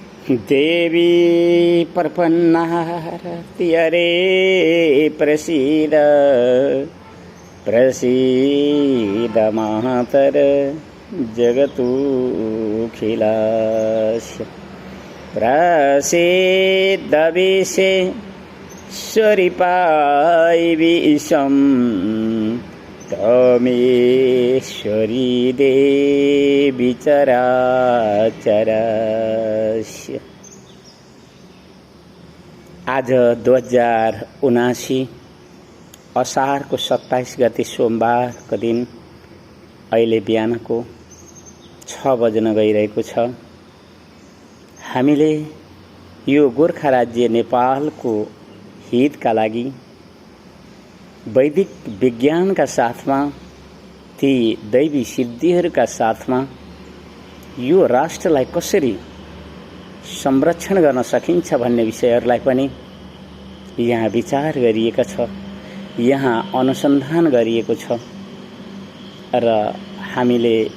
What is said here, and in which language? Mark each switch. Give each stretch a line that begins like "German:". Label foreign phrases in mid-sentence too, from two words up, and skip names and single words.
Sanskrit: देवी प्रपन्नार्तिहरे प्रसीद प्रसीद मातर जगतुखिलस्य प्रसीद विश्वेश्वरीपाय विश्वं तमेश्वरी देवी चराचरस्य।
Nepali: आज 2079 असारको 27 गते सोमबारको दिन अहिले बिहानको 6 बज्न गइरहेको छ। हामीले यो गोर्खा राज्य नेपालको हितका लागि वैदिक विज्ञानका साथमा ती दैवी सिद्धिहरूका साथमा यो राष्ट्रलाई कसरी संरक्षण गर्न सकिन्छ भन्ने विषयहरूलाई पनि यहाँ विचार गरिएको छ, यहाँ अनुसन्धान गरिएको छ र हामीले